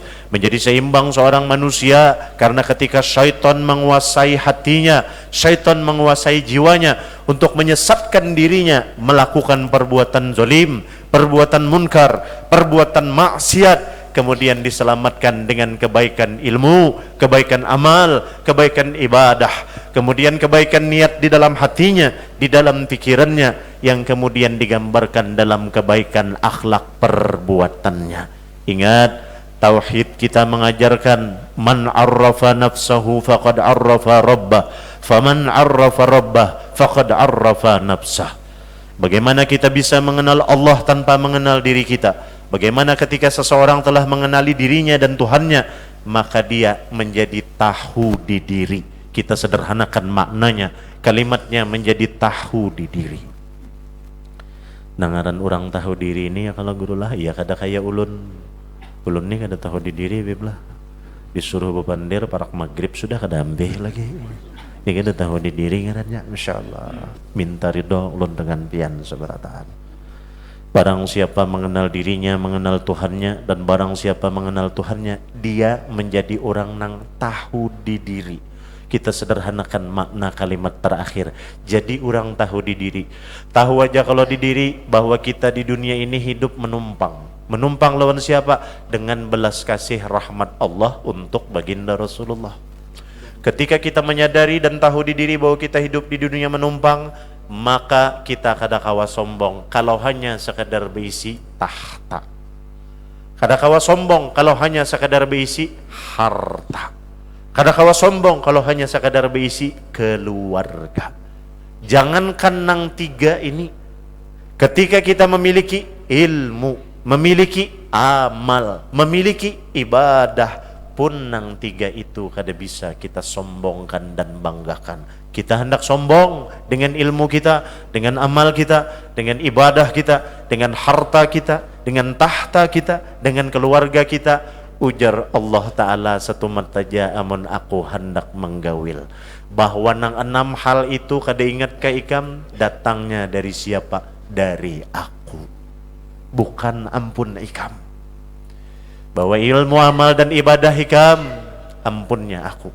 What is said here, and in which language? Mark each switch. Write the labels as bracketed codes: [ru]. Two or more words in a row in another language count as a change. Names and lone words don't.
[id] Menjadi seimbang seorang manusia karena ketika syaitan menguasai hatinya, syaitan menguasai jiwanya untuk menyesatkan dirinya melakukan perbuatan zalim, perbuatan munkar, perbuatan maksiat, kemudian diselamatkan dengan kebaikan ilmu, kebaikan amal, kebaikan ibadah, kemudian kebaikan niat di dalam hatinya, di dalam pikirannya, yang kemudian digambarkan dalam kebaikan akhlak perbuatannya. Ingat, tauhid kita mengajarkan [ar] من عرف نفسه فقد عرف ربه فمن عرف ربه فقد عرف نفسه. [id] Bagaimana kita bisa mengenal Allah tanpa mengenal diri kita? Bagaimana ketika seseorang telah mengenali dirinya dan Tuhannya, maka dia menjadi tahu di diri. Kita sederhanakan maknanya, kalimatnya menjadi tahu di diri. [bjn] Nangaran orang tahu diri ini ya kalau guru lah, ya kada kayak ulun ini kada tahu di diri beblah. Disuruh bebandir parak maghrib sudah kada ambeh lagi. Ini kada tahu di diri ngarannya, masyaallah. Minta ridho ulun dengan pian seberataan. [id] Barang siapa mengenal dirinya, mengenal Tuhannya, dan barang siapa mengenal Tuhannya, dia menjadi orang nang tahu di diri. Kita sederhanakan makna kalimat terakhir. Jadi orang tahu di diri. Tahu aja kalau di diri bahwa kita di dunia ini hidup menumpang. Menumpang lawan siapa? Dengan belas kasih rahmat Allah untuk baginda Rasulullah. Ketika kita menyadari dan tahu di diri bahwa kita hidup di dunia menumpang, [bjn] maka kita kada kawa sombong kalau hanya sekadar berisi tahta. Kada kawa sombong kalau hanya sekadar berisi harta. Kada kawa sombong kalau hanya sekadar berisi keluarga. [id] Jangankan nang tiga ini, ketika kita memiliki ilmu, memiliki amal, memiliki ibadah pun, nang tiga itu kada bisa kita sombongkan dan banggakan. Kita hendak sombong dengan ilmu kita, dengan amal kita, dengan ibadah kita, dengan harta kita, dengan tahta kita, dengan keluarga kita, [bjn] Ujar Allah Ta'ala satumat saja amun aku hendak menggawil. Bahwa nang 6 hal itu kada ingat ka ikam, datangnya dari siapa? Dari aku, bukan ampun ikam. Bahwa ilmu amal dan ibadah ikam, ampunnya aku.